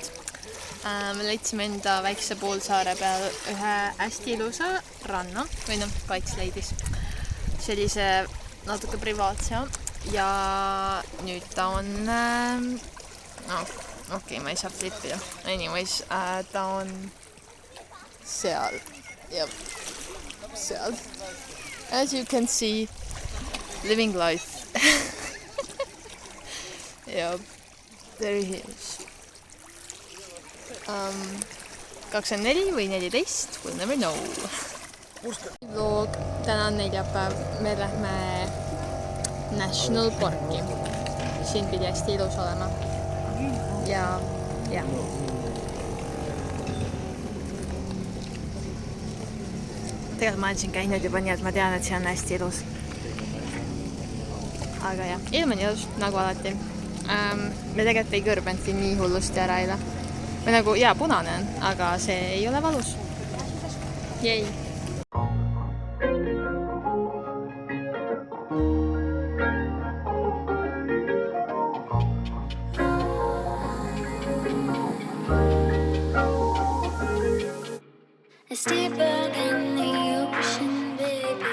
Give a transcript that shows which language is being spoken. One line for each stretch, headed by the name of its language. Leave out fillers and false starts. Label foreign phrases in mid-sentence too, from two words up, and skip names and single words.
Estonian: Me leidsime enda väikse poolsaare peal ühe hästi ilusa ranna, või Paits leidis sellise natuke privaatse ja nüüd ta on okei, ma ei saa flippida. Anyways, ta on seal. Jep, seal.
English: As you can see, living life. Jep, there he is. 24 või 14, we'll never know.
Estonian: Vlog, täna on neljapäev, me lähme National Parki. Siin pidi hästi ilus olema. Ja. Tegelikult ma olen siin käinud juba nii, et ma tean, et see on hästi ilus. Aga jah, ilm on ilus, nagu alati. Me tegelikult ei kõrbenudki nii hullusti ära eile. Või nagu, punane on, aga see ei ole valus. Jej!
English: It's deeper than the ocean, baby.